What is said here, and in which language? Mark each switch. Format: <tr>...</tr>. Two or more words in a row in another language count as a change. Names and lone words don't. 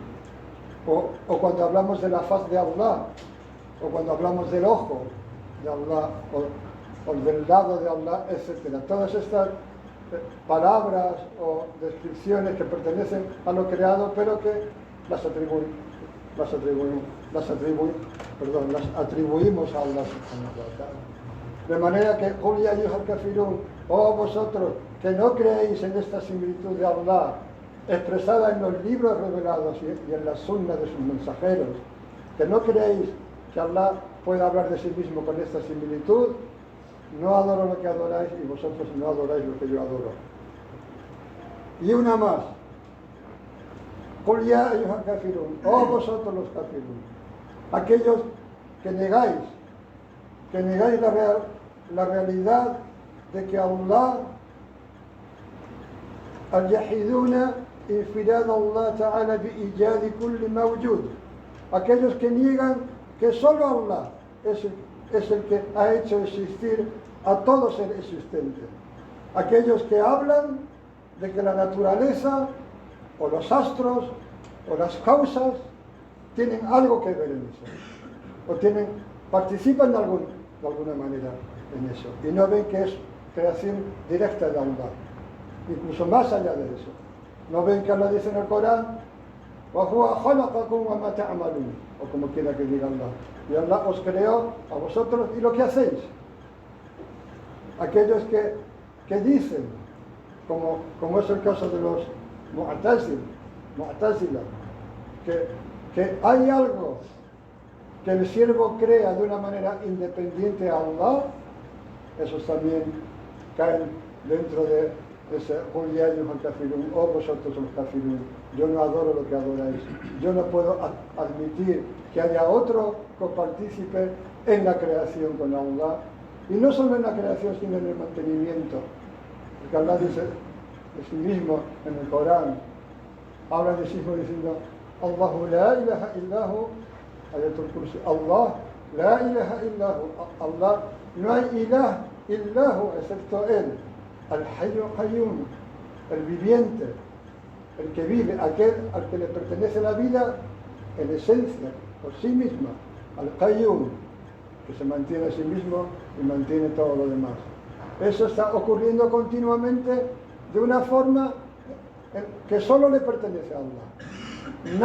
<es>O cuando hablamos de la faz de Allah, o cuando hablamos del ojo de Allah, o del lado de Allah, etc. Todas estas palabras o descripciones que pertenecen a lo creado, pero que las atribuimos a Allah</es> <ar>سبحانه وتعالى.</ar> <es>De manera que,</es> <ar>قل يا أيها الكافرون,</ar> <es>oh vosotros que no creéis en esta similitud de Allah, expresada en los libros revelados y en la sunna de sus mensajeros, que no creéis que Allah pueda hablar de sí mismo con esta similitud, no adoro lo que adoráis y vosotros no adoráis lo que yo adoro. Y una más.</es> <ar>قل يا أيها الكافرون,</ar> <es>oh vosotros los kafirun, aquellos que negáis la realidad de que Allah,</es> <ar>الجاحدون انفراد الله تعالى بإيجاد كل موجود,</ar> <es>aquellos que niegan que solo Allah es el que ha hecho existir a todo ser existente, aquellos que hablan de que la naturaleza o los astros o las causas tienen algo que ver en eso, o participan de alguna manera en eso, y no ven que es creación directa de Allah, incluso más allá de eso. No ven que Allah dice en el Corán,</es> <ar>وَهُوَ خَلَقَكُمْ وَمَا تَعْمَلُونَ,</ar> <es>o como quiera que diga Allah, y Allah os creó a vosotros y lo que hacéis. Aquellos que dicen, como es el caso de los Mu'tazila, que hay algo que el siervo crea de una manera independiente a Allah, esos también caen dentro de ese</es> <ar>قل يا أيها kafirun,</ar> <es>oh vosotros los kafirun, yo no adoro lo que adoráis, yo no puedo admitir que haya otro copartícipe en la creación con Allah, y no solo en la creación sino en el mantenimiento, porque Allah dice de sí mismo en el Corán, habla de sí mismo diciendo</es> <ar>الله لا إله إلا هو, آية الكرسي, الله لا إله إلا هو,</ar> <es>Allah no hay</es> <ar>إله إلا هو</ar> <es>excepto él,</es> <ar>الحي قيوم,</ar> <es>el viviente, el que vive, aquel al que le pertenece la vida en esencia, por sí misma, al-qayyum, que se mantiene a sí mismo y mantiene todo lo demás. Eso está ocurriendo continuamente de una forma que solo le pertenece a Allah.</es>